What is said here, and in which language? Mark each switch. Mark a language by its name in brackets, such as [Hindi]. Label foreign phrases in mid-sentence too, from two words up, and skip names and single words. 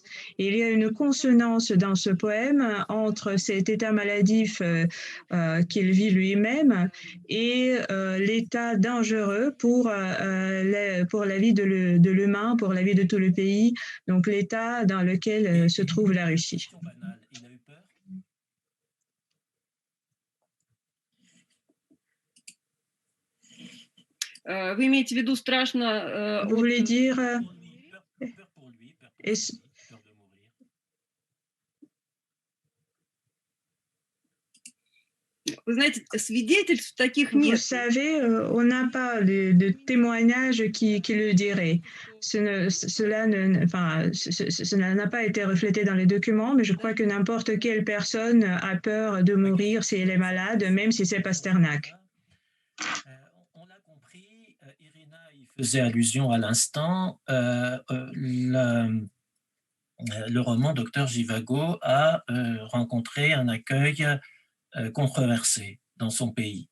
[French] Et il y a une consonance dans ce poème entre cet état maladif qu'il vit lui-même et l'état dangereux pour la vie de l'humain, pour la vie de tout le pays, donc l'état dans lequel se trouve la Russie. [Russian] Вы имеете в виду страшно... [French] Vous voulez dire... [Russian] Вы знаете, свидетельств таких нет. [French] Vous savez, on n'a pas de témoignages qui le diraient. Cela n'a pas été reflété dans les documents, mais je crois que n'importe quelle personne a peur de mourir si elle est malade, même si c'est Pasternak. Faisait allusion à l'instant, le roman Docteur Zhivago a rencontré un accueil controversé dans son pays.